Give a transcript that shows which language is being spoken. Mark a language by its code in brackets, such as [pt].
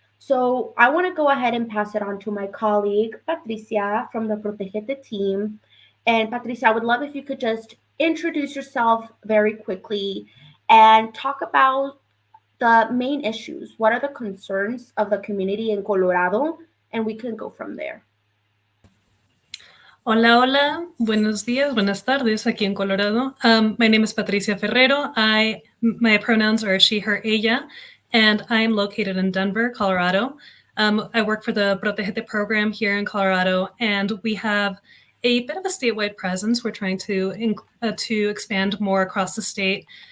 [en] So I want to go ahead and pass it on to my colleague, Patricia from the Protegete team. And Patricia, I would love if you could just introduce yourself very quickly and talk about the main issues. What are the concerns of the community in Colorado? And we can go from there. [es] Hola, hola. Buenos días, buenas tardes aquí en Colorado. [en] My name is Patricia Ferrero. My pronouns are she, her, ella, and I am located in Denver, Colorado. I work for the Protegete program here in Colorado, and we have a bit of a statewide presence. We're trying to expand more across the state.